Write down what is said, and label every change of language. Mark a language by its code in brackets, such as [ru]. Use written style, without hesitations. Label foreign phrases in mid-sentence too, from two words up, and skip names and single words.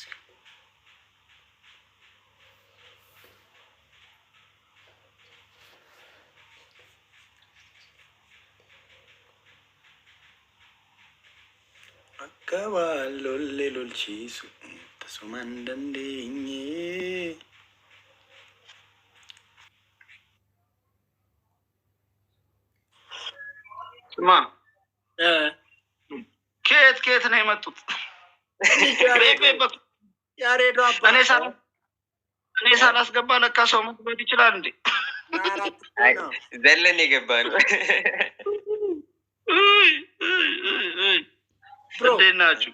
[om] Akka waan lolle lolchiisu tasuma hin dandeenye. Ma. [am] ከየት ነው የመጡት? እኔ ሳላስገባ ለካ ሰው መግባት ይችላል እንዴ? ዘለን የገባ ነው። እንዴት ናችሁ?